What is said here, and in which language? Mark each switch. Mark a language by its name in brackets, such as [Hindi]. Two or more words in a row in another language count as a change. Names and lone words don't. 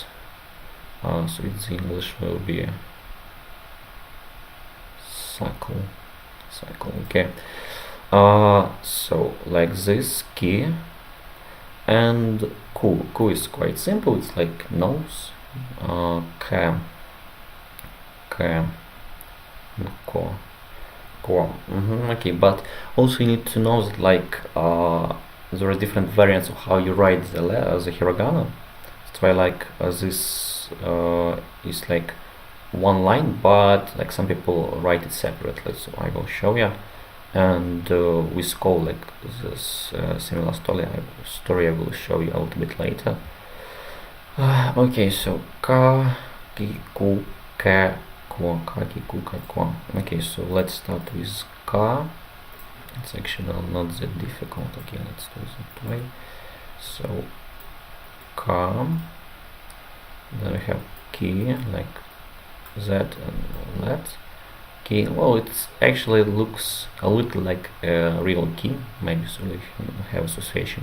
[English] So its English will be cycle. Okay. So like this, ki, and ku. Ku is quite simple. It's like nose. Ka, ko. Okay, but also you need to know that like there are different variants of how you write the hiragana. That's why like this is like one line, but like some people write it separately. So I will show you, and with ko, like this similar story I will show you a little bit later. Okay, so ka, ki, ku, ke, ko, ka, ki, ku, ke, ko. Okay, so let's start with ka. It's actually not that difficult. Okay, let's do it that way. So ka, then we have ki, like that and that. Ki, well, it actually looks a little like a real key, maybe, so we have association.